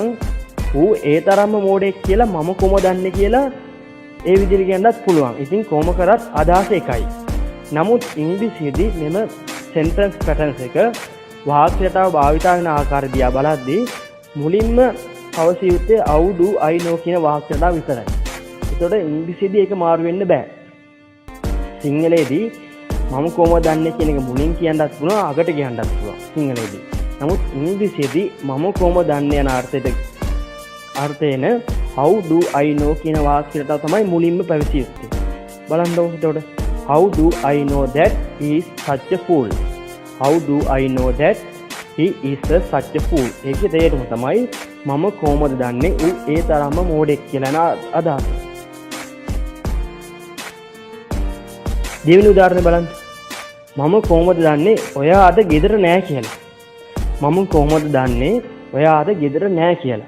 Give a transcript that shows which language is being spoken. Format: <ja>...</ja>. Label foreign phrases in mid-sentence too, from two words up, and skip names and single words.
<si>ඌ ඒ තරම්ම මෝඩෙක් කියලා මම කොහොමද දන්නේ කියලා ඒ විදිහට කියන්නත් පුළුවන්. ඉතින් කොහොම කරත් අදහස එකයි. නමුත් ඉංග්‍රීසියේදී මෙම</si> <en>sentence patterns</en> <si>එක වාක්‍යයටව භාවිත වෙන ආකාරය දිහා බලද්දී මුලින්ම අවශ්‍ය යුත්තේ</si> <en>how do I know</en> <si>කියන වාක්‍යයට විතරයි. ඒතකොට ඉංග්‍රීසියේදී ඒක මාරු වෙන්න බෑ. සිංහලයේදී මම කොහොමද දන්නේ කියන එක මුලින් කියන්නත් පුළුවන් අගට කියන්නත් පුළුවන් සිංහලයේදී. නමුත් ඉංග්‍රීසියේදී මම කොහොමද දන්නේ යන අර්ථයෙන්</si> <en>how do I know</en> <si>කියන වාක්‍යයට තමයි මුලින්ම පැවසිය යුත්තේ. බලන්න ඕක එතකොට</si> <en>how do I know that he is such a fool? How do I know that he is such a fool?</en> <si>ඒකේ තේරුම තමයි මම කොහොමද දන්නේ ඌ ඒ තරම්ම මෝඩෙක් කියලා න අදහස. දෙවෙනි උදාහරණය බලන්න. මම කොහොමද දන්නේ ඔයා අද ගෙදර නෑ කියලා? මම කොහොමද දන්නේ ඔයා අද ගෙදර නෑ කියලා?</si>